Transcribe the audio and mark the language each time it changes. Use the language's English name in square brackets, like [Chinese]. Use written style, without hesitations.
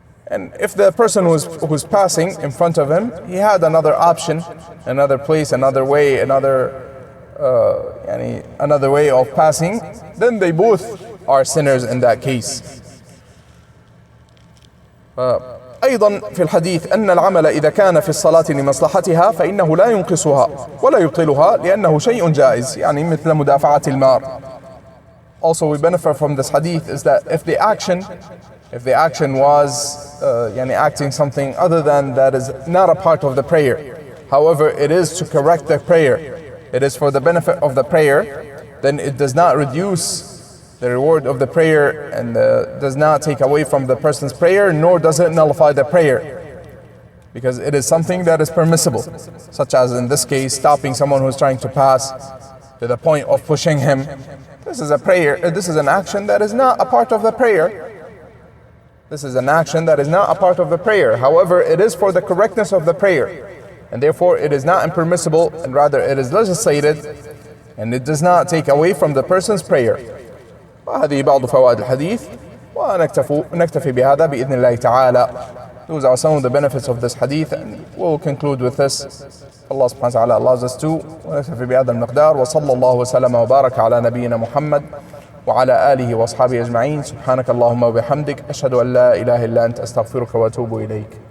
[English] And if the person who's passing in front of him, he had another option, another place, another way, another way of passing, then they both are sinners in that case. [Arabic] أيضا في الحديث أن العمل إذا كان في الصلاة لمصلحتها فإنه لا ينقصها ولا يبطلها لأنه شيء جائز، يعني مثل مدافعة المار. [English] Also we benefit from this hadith is that if the action was acting something other than that is not a part of the prayer, however it is to correct the prayer, it is for the benefit of the prayer, then it does not reduce the reward of the prayer and does not take away from the person's prayer, nor does it nullify the prayer, because it is something that is permissible, such as in this case stopping someone who's trying to pass to the point of pushing him. This is a prayer, this is an action that is not a part of the prayer. This is an action that is not a part of the prayer. However, it is for the correctness of the prayer, and therefore it is not impermissible, and rather it is legislated, and it does not take away from the person's prayer. [Arabic] وهذه بعض فوائد الحديث، ونكتفي بهذا بإذن الله تعالى. [English] Those are some of the benefits of this hadith, and we'll conclude with this. Allah subhanahu wa ta'ala allows us to. [Arabic] ونكتفي بهذا المقدار، وصلى الله وسلم وبارك على نبينا محمد وعلى آله وأصحابه أجمعين. سبحانك اللهم وبحمدك، أشهد أن لا إله إلا أنت، أستغفرك وأتوب إليك.